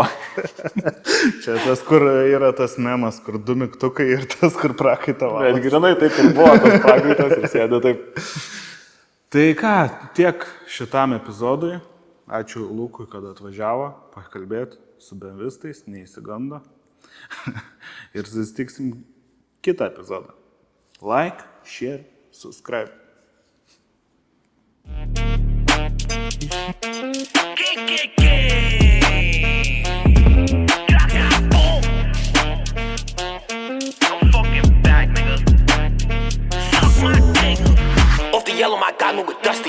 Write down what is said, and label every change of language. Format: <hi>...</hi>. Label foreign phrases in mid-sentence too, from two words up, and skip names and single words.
<lt>Čia tas, kur yra tas memas, kur 2 mygtukai ir tas, kur prakaito valas. Bet grinai taip ir buvo tas prakaitas ir sėdė taip. Tai ką, tiek šitam epizodui. Ačiū Lukui, kad atvažiavo pakalbėti su benvistais, neįsigando. Ir susitiksim kitą epizodą.</lt> <en>Like, share, subscribe. Off the yellow, my guy move with Dusty.</en>